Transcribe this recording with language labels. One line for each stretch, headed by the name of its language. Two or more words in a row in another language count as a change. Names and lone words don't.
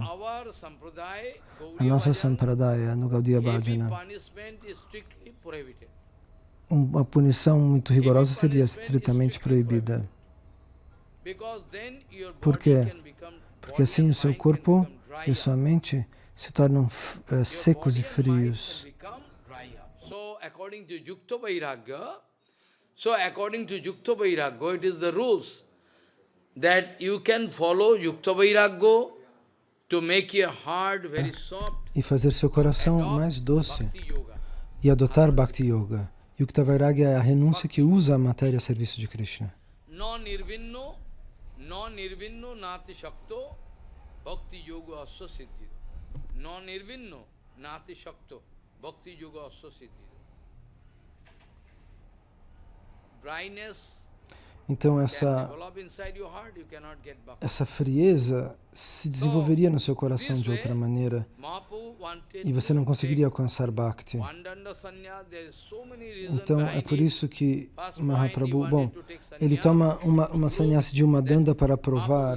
Portuguese: A nossa Sampradaya, no Gaudiya Bhajana, uma punição muito rigorosa seria estritamente proibida. Por quê? Porque assim o seu corpo e sua mente se tornam secos e frios.
English: According to
Sanskrit: युक्त वैराग्य,
English: it is the rules that you can follow
Sanskrit: युक्त वैराग्य
English: to make your heart very soft.
Portuguese: E fazer seu coração mais doce e adotar
Sanskrit: भक्ति योग. युक्त वैराग्य
Portuguese: é a renúncia que usa a matéria a serviço de Krishna.
Sanskrit: न निर्विण्णो नाति शक्तो भक्ति योग अस्य सिद्धि. न निर्विण्णो नाति शक्तो भक्ति योग अस्य सिद्धि.
Portuguese: Então essa frieza se desenvolveria no seu coração de outra maneira e você não conseguiria alcançar Bhakti. Então é por isso que Mahaprabhu, ele toma uma sannyasi de uma danda para provar.